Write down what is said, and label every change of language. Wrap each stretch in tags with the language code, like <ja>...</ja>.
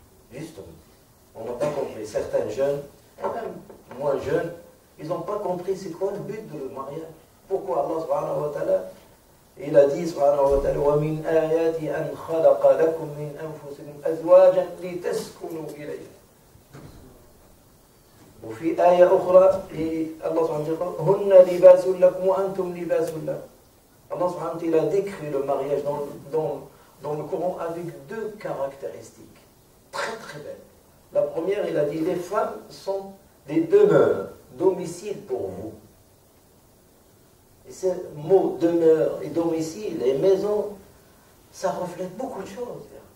<fr>Justement, on n'a pas compris. Certains jeunes, et même moins jeunes, ils n'ont pas compris c'est quoi le but de le mariage. Pourquoi Allah subhanahu wa ta'ala,</fr> <ar>il a dit subhanahu wa ta'ala وَمِنْ آيَاتِ أَنْ خَلَقَ لَكُمْ مِنْ أَنفُسِكُمْ أَزْوَاجًا لِتَسْكُنُوا إِلَيْهَا. وفي آية أخرى الله سبحانه وتعالى هن لباس لكم وأنتم لباس لهم.</ar> <fr>Allah subhanahu wa ta'ala a décrit le mariage dans le Coran avec deux caractéristiques très très belles. La première, il a dit les femmes sont des demeures, domicile pour vous. Et ce mot demeure et domicile et maison, ça reflète beaucoup de choses.</fr>